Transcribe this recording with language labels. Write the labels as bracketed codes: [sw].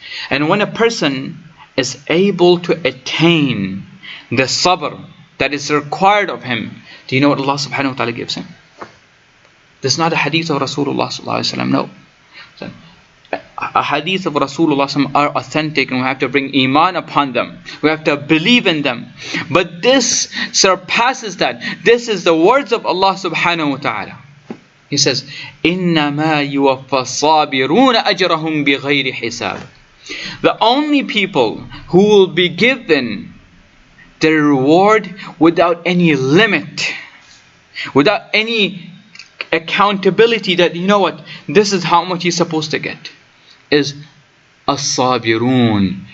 [en] And when a person is able to attain the sabr that is required of him, do you know what Allah subhanahu wa ta'ala gives him? This is not a hadith of Rasulullah sallallahu alaihi wasallam, no. So, a hadith of Rasulullah are authentic, and we have to bring iman upon them. We have to believe in them. But this surpasses that. This is the words of Allah subhanahu wa ta'ala. He says, [ar] إِنَّمَا يُوَفَّى الصَّابِرُونَ أَجْرَهُمْ بِغَيْرِ حِسَابٍ. [en] The only people who will be given their reward without any limit, without any accountability that, you know what, this is how much he's supposed to get, is as-sabirun.